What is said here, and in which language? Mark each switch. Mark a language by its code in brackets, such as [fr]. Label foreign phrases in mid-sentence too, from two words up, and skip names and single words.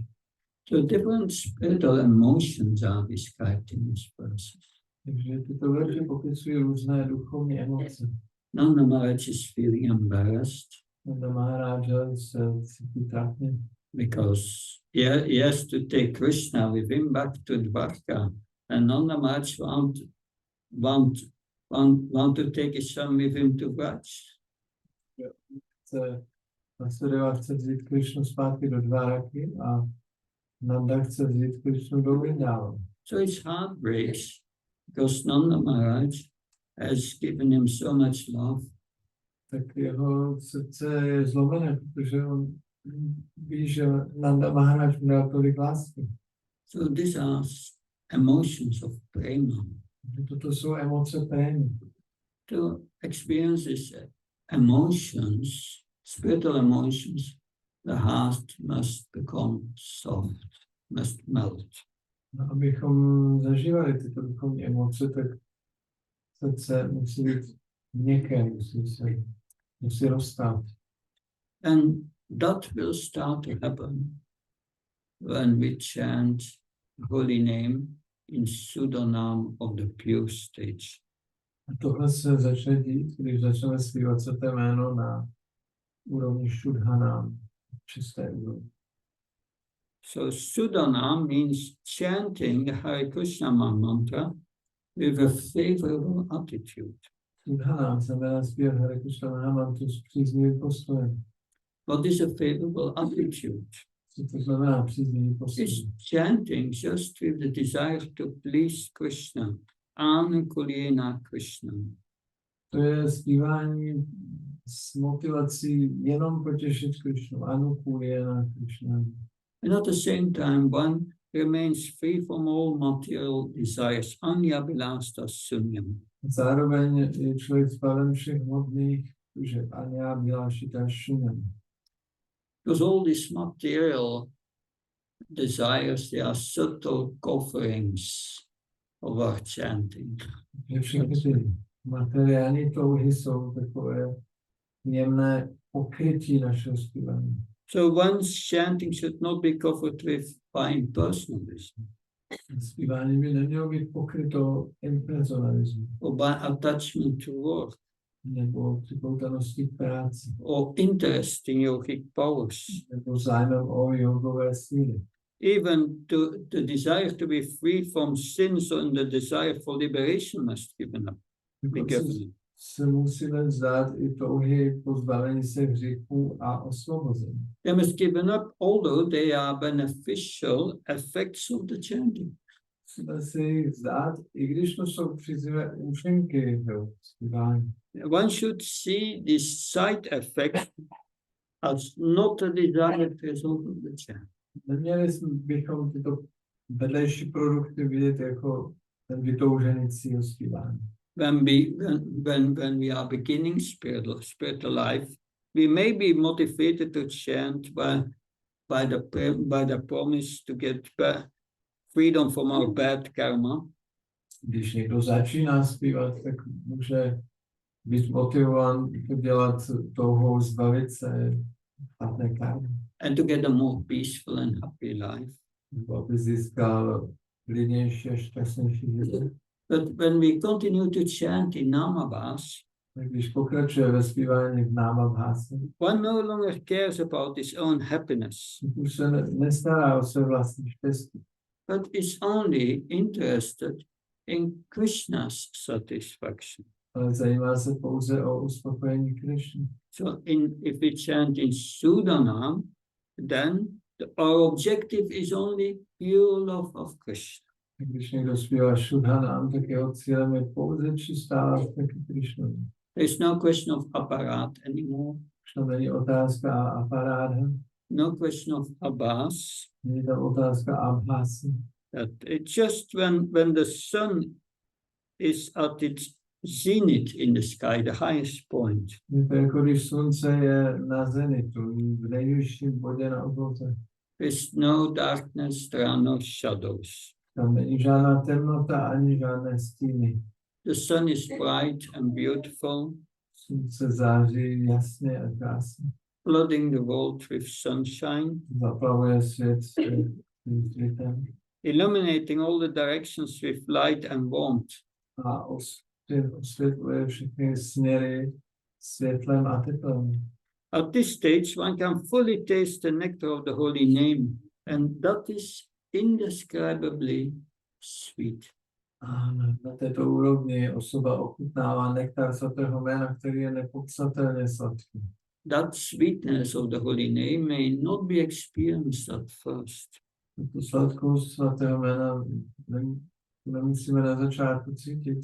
[en] So different spiritual emotions are described in this verse. [cs] Takže tyto verše popisují různé duchovní emoce. [en] Nanda Maharaj is feeling embarrassed [cs] Nanda Maharáža se cítí trapně, [en] because he has to take Krishna with him back to Dwarka, and Nanda Maharaj want to take his son with him to Vraj. [cs] Vasudeva chce vzít Krišnu zpátky do Dváraky a Nanda chce vzít Krišnu do Vrindáva. [en] So his heart breaks because Nanda Maharaj has given him so much love. [cs] Tak jeho srdce je zlomené, protože on ví, že Nanda Maharaj mu dal tolik lásky. [en] So these are emotions of prema. [cs] Toto jsou emoce prémy. [en] To experience these emotions, spiritual emotions, the heart must become soft, must melt. [cs] No, abychom zažívali tyto duchovní emoce, tak srdce musí být měkké, musí rozstát. [en] And that will start to happen when we chant holy name in pseudonym of the pure stage. [cs] A tohle se začne dít, když začneme zpívat svaté jméno na úrovni Šudhana, čisté úrovni. [en] So pseudonym means chanting the Hare Krishna mantra with a favorable attitude. [cs] Šudhana znamená zpívat Hare Krishna Mahamantru s příznivým postojem. [en] What is a favorable attitude? [cs] Co to znamená příznivý postoj? [en] It's chanting just with the desire to please Krishna. [sa] Anukulena Krishna. [cs] To je zpívání s motivací jenom potěšit Krishnu. [sa] Anukulena Krishna. [en] And at the same time, one remains free from all material desires. [sa] Anyabhilasta sunyam. [cs] Zároveň je člověk zbaven všech hmotných, že [sa] anyabhilashita sunyam. [en] Because all these material desires, they are subtle coverings of our chanting. [cs] Všechny ty materiální touhy jsou takové jemné pokrytí našeho zpívání. [en] So one's chanting should not be covered with fine personalism [cs] Zpívání by nemělo být pokryto impersonalismem [en] or by attachment to work [cs] nebo připoutanosti k práci [en] or interest in yogic powers. [cs] nebo zájmem o jogové síly. [en] Even the desire to be free from sins and the desire for liberation must be given up. [cs] Se musíme vzdát i touhy po zbavení se hříchů a osvobození. [en] They must given up, although they are beneficial effects of the chanting. [cs] Musíme si jich vzdát, i když to jsou příznivé účinky zpívání. [en] One should see this side effect as not a desired result of the chant. [cs] Neměli bychom tyto vedlejší produkty vidět jako ten vytoužený cíl zpívání. [en] When we are beginning spiritual life, we may be motivated to chant by the promise to get freedom from our bad karma. [cs] Když někdo začíná zpívat, tak může být motivován to dělat touhou zbavit se špatné karmy. [en] And to get a more peaceful and happy life. [cs] Aby získal klidnější a šťastnější život. [en] But when we continue to chant in Namabhas, [cs] když pokračuje ve zpívání v Námabháse, [en] one no longer cares about his own happiness. [cs] Už se nestará o své vlastní štěstí. [en] But is only interested in Krishna's satisfaction. [cs] Ale zajímá se pouze o uspokojení Krishny. [en] So if we chant in Sudanam, then Our objective is only pure love of Krishna. [cs] Když někdo zpívá Šudhanám, tak jeho cílem je pouze čistá láska k Krišnovi. [en] There's no question of aparat anymore. [cs] Už tam není otázka aparáda, [en] No question of Abbas. [cs] není tam otázka abhásy. [en] That it's just when the sun is at its zenith in the sky, the highest point. [cs] Je to jako když slunce je na zenitu, v nejvyšším bodě na obloze. [en] There's no darkness, there are no shadows. [cs] Tam není žádná temnota ani žádné stíny. [en] The sun is bright and beautiful, [cs] Slunce září jasně a krásně. [en] flooding the world with sunshine, [cs] Zaplavuje svět světem [en] illuminating all the directions with light and warmth. [cs] a osvětluje všechny směry světlem a teplem. [en] At this stage, one can fully taste the nectar of the holy name, and that is indescribably sweet. [cs] A na této úrovni osoba ochutnává nektar svatého jména, který je nepopsatelně sladký. [en] That sweetness of the holy name may not be experienced at first. [cs] Tu sladkost svatého jména nemusíme na začátku cítit.